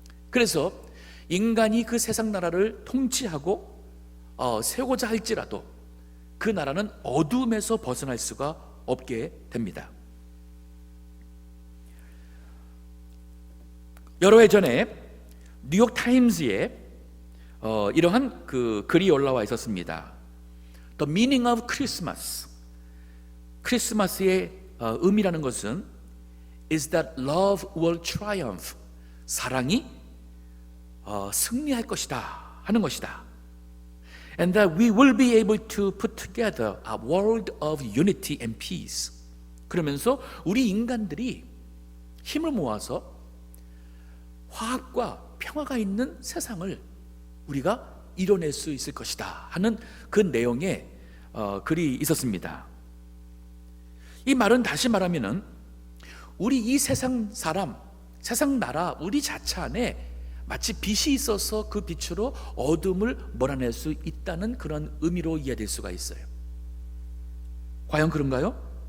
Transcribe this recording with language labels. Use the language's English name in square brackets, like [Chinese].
[Korean] 그래서 인간이 그 세상 나라를 통치하고 세우고자 할지라도 그 나라는 어두움에서 벗어날 수가 없게 됩니다. 여러 해 전에 뉴욕 타임즈에 이러한 그 글이 올라와 있었습니다. [English] The meaning of Christmas. [Korean] 크리스마스의 의미라는 것은 [English] is that love will triumph. [Korean] 사랑이 승리할 것이다 하는 것이다. [English] And that we will be able to put together a world of unity and peace. [Korean] 그러면서 우리 인간들이 힘을 모아서 화합과 평화가 있는 세상을 우리가 이뤄낼 수 있을 것이다 하는 그 내용의 글이 있었습니다. 이 말은 다시 말하면은 우리 이 세상 사람, 세상 나라, 우리 자체 안에 마치 빛이 있어서 그 빛으로 어둠을 몰아낼 수 있다는 그런 의미로 이해될 수가 있어요. 과연 그런가요?